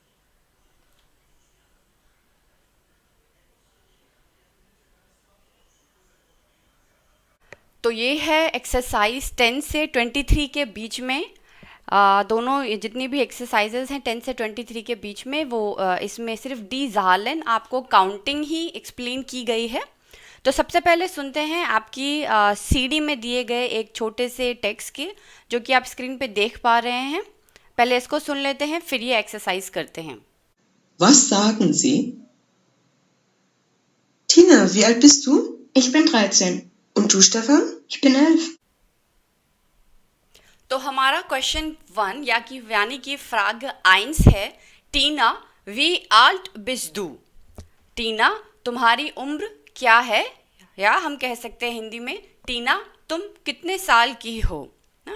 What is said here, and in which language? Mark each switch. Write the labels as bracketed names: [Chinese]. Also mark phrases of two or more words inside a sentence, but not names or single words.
[Hindi] तो ये है एक्सरसाइज 10 से 23 के बीच में, दोनों जितनी भी एक्सरसाइजेज हैं 10 से 23 के बीच में, वो इसमें सिर्फ [German] die Zahlen [Hindi] आपको काउंटिंग ही एक्सप्लेन की गई है। तो सबसे पहले सुनते हैं आपकी सीडी में दिए गए एक छोटे से टेक्स्ट के, जो कि आप स्क्रीन पे देख पा रहे हैं। पहले इसको सुन लेते हैं, फिर ये एक्सरसाइज करते हैं। [German] Was sagen Sie? Tina, wie alt bist du? Ich bin 13. Und du, Stefan? Ich bin 11. [Hindi] तो हमारा क्वेश्चन 1 यानी कि फ्राग 1 है, टीना [German] wie alt bist du. [Hindi] टीना तुम्हारी उम्र क्या है, या हम कह सकते हैं हिंदी में टीना तुम कितने साल की हो ना?